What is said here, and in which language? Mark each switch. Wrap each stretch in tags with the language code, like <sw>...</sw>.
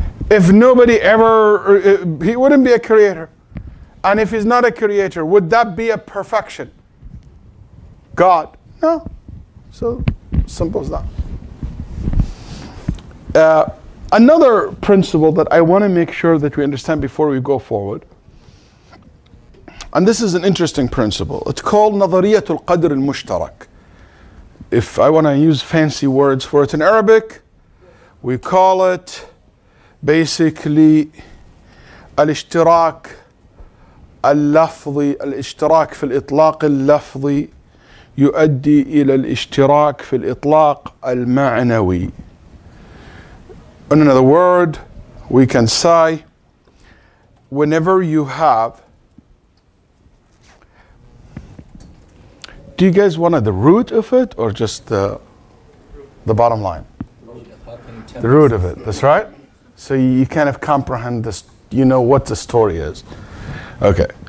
<en>If nobody ever, He wouldn't be a creator. And if He's not a creator, would that be a perfection? God? No. So simple as that. Another principle that I want to make sure that we understand before we go forward, and this is an interesting principle. It's called</en> <ar>نظرية القدر المشترك.</ar> <en>If I want to use fancy words for it in Arabic, we call it basically</en> <ar>الاشتراك اللفظي. الاشتراك في الإطلاق اللفظي يؤدي إلى الاشتراك في الإطلاق المعنوي.</ar> <en>In another word, we can say whenever you have Do you guys want the root of it or just the bottom line? The root of it, that's right. So you kind of comprehend this, you know what the story is. Okay.</en>